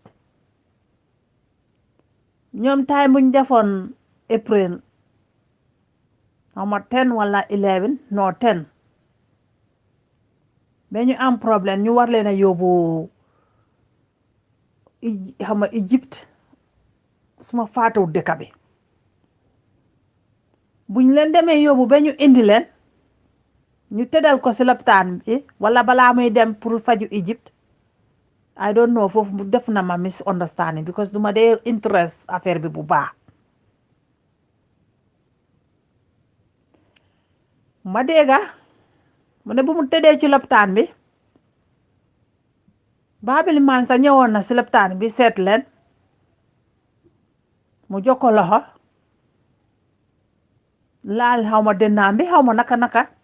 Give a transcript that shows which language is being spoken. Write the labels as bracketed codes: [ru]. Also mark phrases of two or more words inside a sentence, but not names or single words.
[wo] ñoom time buñ defoon April xawma 10 wala 11 no 10 ba ñu am problème ñu war leen a yóbbu xawma Égypte suma faatuw dëkk bi buñ leen demee yóbbu ba ñu indi leen ñu tëddal ko ci lopitaan bi wala balaa muy dem pour faju Égypte [en] I don't know [wo] foofu def na ma misunderstanding because duma dee interest affaire bi bu baax ma dégga mu ne bu mu tëddee ci lopitaan bi Babili Mansa ñëwoon na ci lopitaan bi seet leen mu jokko loxo laal xawma dënnaam bi xawma naka